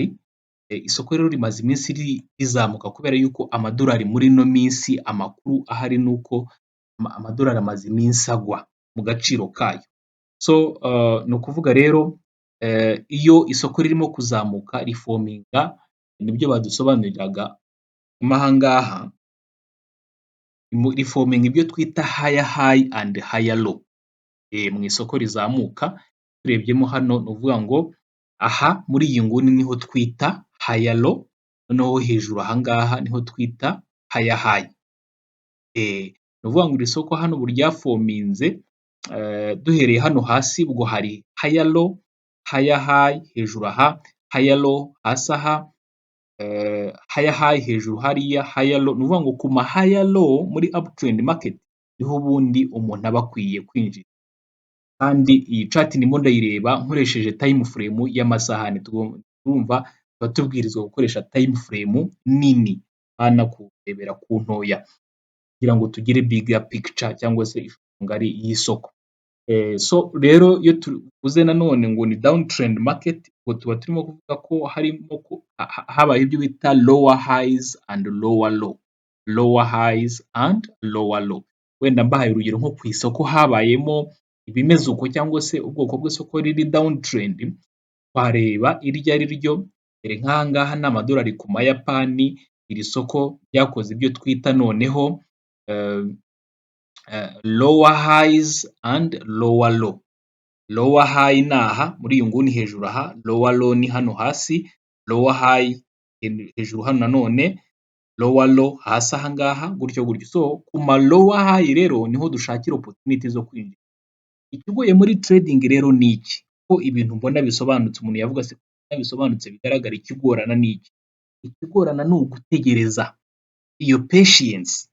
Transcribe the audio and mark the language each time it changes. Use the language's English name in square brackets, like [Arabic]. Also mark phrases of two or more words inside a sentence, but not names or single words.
[Kinyarwanda] Isoko rero rimaze iminsi rizamuka kubera yuko amadolari muri ino minsi, amakuru ahari ni uko amadolari amaze iminsi agwa mu gaciro kayo. So ni ukuvuga rero iyo isoko ririmo kuzamuka rifominga, nibyo badusobanuriraga aha ngaha, rifominga ibyo twita [English] higher high and higher low. [Kinyarwanda] Mu isoko rizamuka turebyemo hano ni ukuvuga ngo aha muri iyi nguni niho twita [English] higher low, [Kinyarwanda] noneho hejuru aha ngaha niho twita [English] higher high. [Kinyarwanda] Ni ukuvuga ngo iri soko hano ubu ryafominze, duhereye hano hasi ubwo hari [English] higher low, higher high, [Kinyarwanda] hejuru aha [English] higher low, [Kinyarwanda] hasi aha [English] higher high, [Kinyarwanda] hejuru hariya [English] higher low. [Kinyarwanda] Ni ukuvuga ngo ku ma [English] higher low [Kinyarwanda] muri [English] uptrend market [Kinyarwanda] niho ubundi umuntu aba akwiye kwinjira. Kandi iyi chart ndimo ndayireba nkoresheje [English] time frame [Kinyarwanda] y'amasaha. Turumva tuba tubwirizwa gukoresha [English] time frame [Kinyarwanda] nini, hana kurebera ku ntoya, kugira ngo tugire [English] bigger picture [Kinyarwanda] cyangwa se ishusho ngari y'isoko. So rero iyo tuvuze nanone ngo ni [English] downtrend market, [Kinyarwanda] ubwo tuba turimo kuvuga ko habaye ibyo bita [English] lower highs and lower low, lower highs and lower low. [Kinyarwanda] Wenda mbahaye urugero nko ku isoko habayemo ibimeze uko cyangwa se ubwoko bw'isoko riri downtrend, twareba iryo ari ryo. Dore nk'aha ngaha ni amadolari ku mayapani, iri soko ryakoze ibyo twita noneho [English] lower highs and lower low. Lower high [Kinyarwanda] ni aha muri iyi nguni hejuru aha, [English] lower low [Kinyarwanda] ni hano hasi, [English] lower high [Kinyarwanda] hejuru hano nanone, [English] lower low [Kinyarwanda] hasi aha ngaha, gutyo gutyo. So ku ma [English] lower high [Kinyarwanda] rero niho dushakira opportunity zo kwinjira. Ikigoye muri trading rero ni iki? Ko ibintu mbona bisobanutse, umuntu yavuga se bisobanutse bigaragara, ikigorana ni iki? Ikigorana ni ugutegereza, iyo patience.